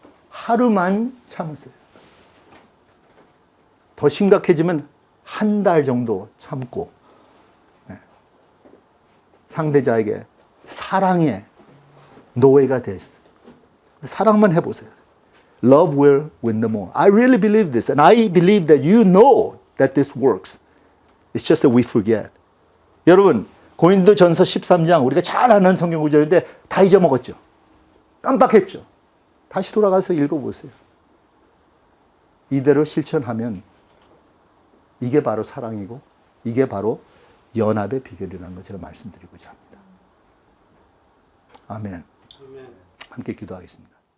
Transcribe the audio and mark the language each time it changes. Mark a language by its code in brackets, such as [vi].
[ko] 하루만 참으세요. 더 심각해지면 한 달 정도 참고 상대자에게 사랑의 노예가 됐어요. 사랑만 해보세요. [en] Love will win them all. I really believe this. And I believe that you know that this works. It's just that we forget. [ko] 여러분, 고린도 전서 13장 우리가 잘 아는 성경 구절인데 다 잊어먹었죠. 깜빡했죠. 다시 돌아가서 읽어보세요. 이대로 실천하면 이게 바로 사랑이고 이게 바로 연합의 비결이라는 걸 제가 말씀드리고자 합니다. 아멘. 함께 기도하겠습니다.